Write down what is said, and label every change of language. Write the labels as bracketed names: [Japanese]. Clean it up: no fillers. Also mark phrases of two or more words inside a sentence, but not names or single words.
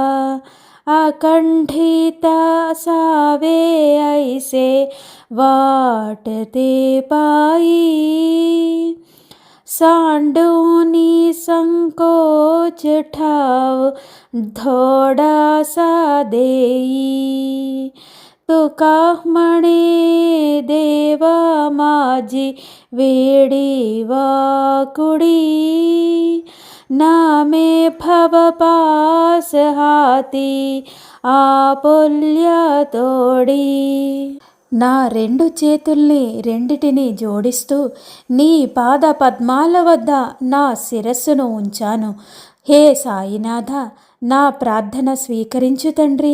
[Marathi] अकंठिता सावे ऐसे वाटते पायी सांडूनी संकोच ठाव थोडासा देई. तुका म्हणे देवा माझी वेडी वाकुडी नामे भव पास हाती आपुल्या तोडी. [Telugu] నా 2 చేతుల్ని రెండిటిని జోడిస్తూ నీ పాద పద్మాల వద్ద నా శిరస్సును ఉంచాను. హే సాయినాథ, నా ప్రార్థన స్వీకరించు తండ్రి.